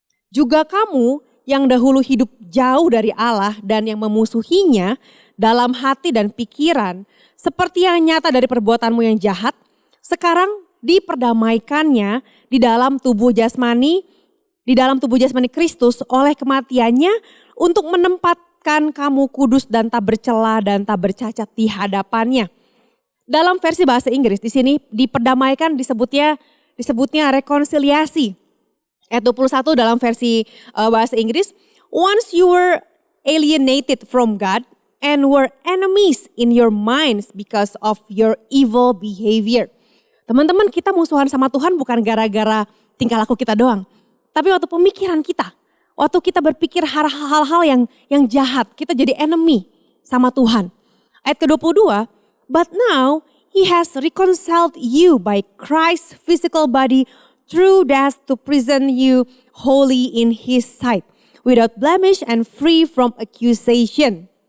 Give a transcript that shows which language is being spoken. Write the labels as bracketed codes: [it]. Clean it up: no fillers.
[id] Juga kamu yang dahulu hidup jauh dari Allah dan yang memusuhinya dalam hati dan pikiran, seperti yang nyata dari perbuatanmu yang jahat, sekarang diperdamaikannya di dalam tubuh jasmani Kristus oleh kematiannya untuk menempatkan kamu kudus dan tak bercela dan tak bercacat di hadapannya. Dalam versi bahasa Inggris di sini diperdamaikan disebutnya rekonsiliasi. Ayat 21 dalam versi bahasa Inggris, [en] once you were alienated from God and were enemies in your minds because of your evil behavior. [id] Teman-teman, kita musuhan sama Tuhan bukan gara-gara tingkah laku kita doang. Tapi waktu pemikiran kita, waktu kita berpikir hal-hal yang jahat, kita jadi enemy sama Tuhan. Ayat ke-22, [en] but now he has reconciled you by Christ's physical body through death to present you holy in his sight, without blemish and free from accusation.